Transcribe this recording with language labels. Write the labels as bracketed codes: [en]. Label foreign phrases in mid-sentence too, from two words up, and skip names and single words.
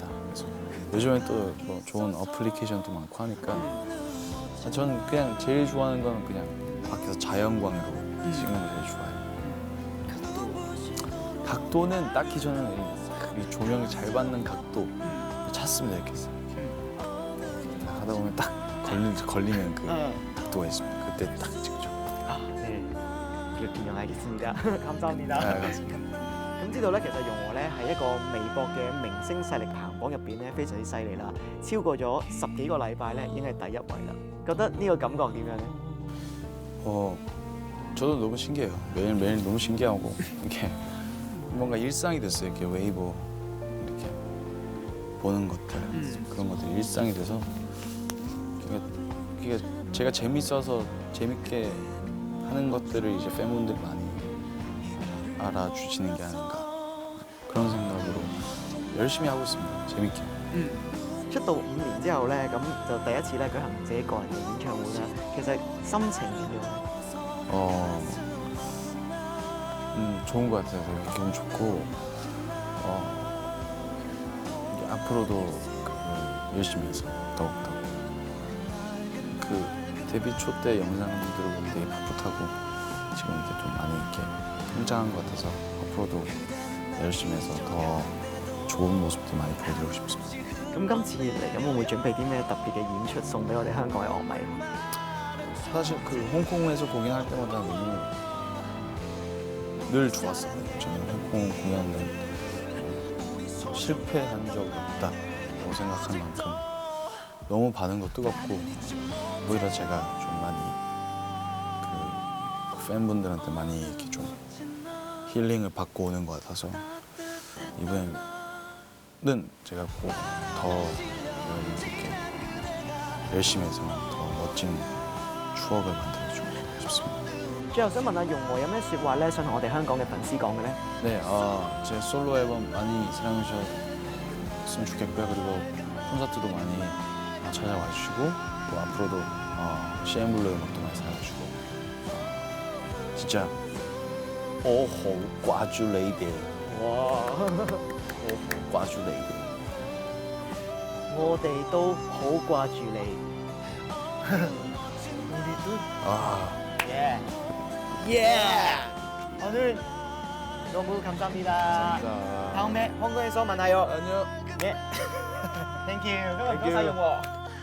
[ko] 그래서 요즘에 또 뭐 좋은 어플리케이션도 많고 하니까 저는 그냥 제일 좋아하는 건 그냥 밖에서 자연광으로 찍는 걸 제일 좋아해요. 각도는 딱히 저는 이 조명이 잘 받는 각도 찾습니다. 이렇게 하다 보면 딱 걸리는 그 각도가 있습니다. 그때 딱 찍죠. 아, 네. 이렇게 알겠습니다. 감사합니다. 네, 맞습니다. [yue] 咁知道咧，其實容和咧係一個微博嘅明星勢力排行榜入邊咧非常之犀利啦，超過咗10幾個禮拜咧已經係第一位啦。覺得呢個感覺點樣咧？ [ko] 저도 너무 신기해요. 매일매일 너무 신기하고 이렇게 뭔가 일상이 됐어요. 이렇게 웨이보 이렇게 보는 것들 그런 것들이 일상이 돼서 그게 제가 재밌어서 재밌게 하는 것들을 이제 팬분들이 많이 알아주시는 게 아닌가 그런 생각으로 열심히 하고 있습니다. 재밌게. [yue] 出道5年之後咧，咁就第一次咧舉行自己個人嘅演唱會啦。其實心情點樣？ [ko] 좋은 것 같아요. 되게 기분 좋고 이제 앞으로도 열심히 해서 더욱더 그 데뷔 초 때 영상들을 보면 되게 풋풋하고 지금 이렇게 좀 많이 이렇게 성장한 것 같아서 앞으로도 열심히 해서 더 좋은 모습도 많이 보여드리고 싶습니다. [yue] 咁今次嚟咁會唔會準備啲咩特別嘅演出送俾我哋香港嘅樂迷？ [ko] 사실 그 홍콩에서 공연할 때마다 너무 늘 좋았어요. 저는 홍콩 공연은 실패한 적이 없다고 생각할 만큼 너무 반응도 뜨겁고 오히려 제가 좀 많이 그 팬분들한테 많이 이렇게 좀 힐링을 받고 오는 것 같아서 이번에는 제가 꼭 더 이렇게 열심히 해서 더 멋진 추억을 만들어주고 싶습니다. [yue] 最後想問下容和有咩説話咧，想同我哋香港嘅粉絲講嘅咧？ [ko] 네, 제 솔로 앨범 많이 사랑해 주셨으면 좋겠고요. 그리고 콘서트도 많이 찾아와 주시고 또 앞으로도 CN블루 음악도 많이 사랑해 주시고 진짜 [yue] 我好掛住你哋，哇！我好掛住你哋。我哋都好掛住你。 [ko] 아, 예. 예. 오늘 너무 감사합니다. 감사합니다. 다음에 홍콩에서 만나요. 안녕. 예. 땡큐. [en] Thank you. [ko] 감사해요.